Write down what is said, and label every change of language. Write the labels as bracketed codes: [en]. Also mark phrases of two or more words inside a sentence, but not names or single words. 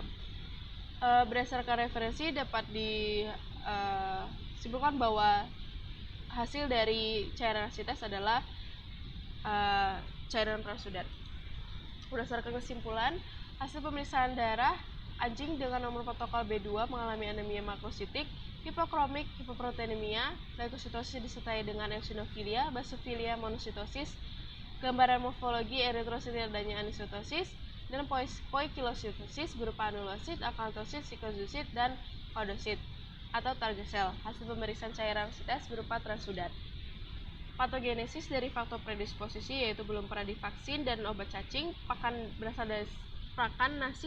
[id] Berdasarkan referensi dapat disimpulkan bahwa hasil dari cairan asites adalah cairan transsudat. Berdasarkan kesimpulan, hasil pemeriksaan darah anjing dengan nomor protokol B2 mengalami anemia makrositik, hipokromik, hipoproteinemia, leukositosis disertai dengan eosinofilia, basofilia, monositosis, gambaran morfologi eritrosit adanya anisitosis, dan poikilositosis berupa anulosit, akantosit, sikozosit, dan kodosit atau target sel. Hasil pemeriksaan cairan asites berupa transsudat. Patogenesis dari faktor predisposisi yaitu belum pernah divaksin dan obat cacing, pakan berasal dari pakan, nasi,